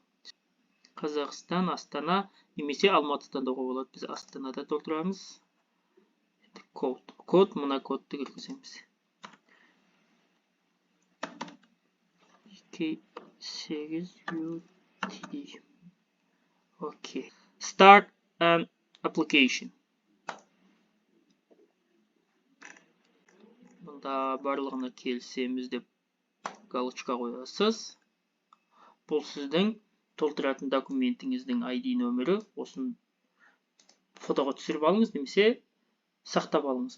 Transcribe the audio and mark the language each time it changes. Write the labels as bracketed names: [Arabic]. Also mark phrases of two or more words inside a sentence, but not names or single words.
[Kazakh] Қазақстан, Астана, немесе Алматыдан да болады. Біз Астанада толтырамыз. Код, мына кодты кіргіземіз. 8 UTD. Окей. [English] Start an application. [Kazakh] Бұнда барлығына келісеміз деп галочка қоясыз. Бұл сіздің толтыратын документіңіздің ID нөмірі. Осын фотоға түсіріп алыңыз, немесе сақтап алыңыз.